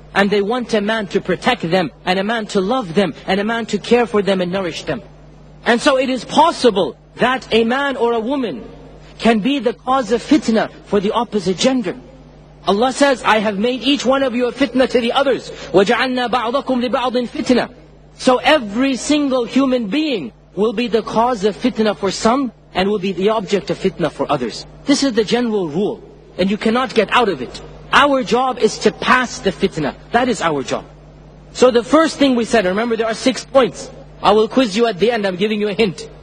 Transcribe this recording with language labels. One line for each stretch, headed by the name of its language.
English: And they want a man to protect them, and a man to love them, and a man to care for them and nourish them. And so it is possible that a man or a woman can be the cause of fitna for the opposite gender. Allah says, I have made each one of you a fitna to the others.
Arabic: وَجَعَلْنَا بَعْضَكُمْ لِبَعْضٍ fitna.
English: So every single human being will be the cause of fitna for some, and will be the object of fitna for others. This is the general rule, and you cannot get out of it. Our job is to pass the fitna. That is our job. So the first thing we said, remember there are 6 points. I will quiz you at the end. I'm giving you a hint.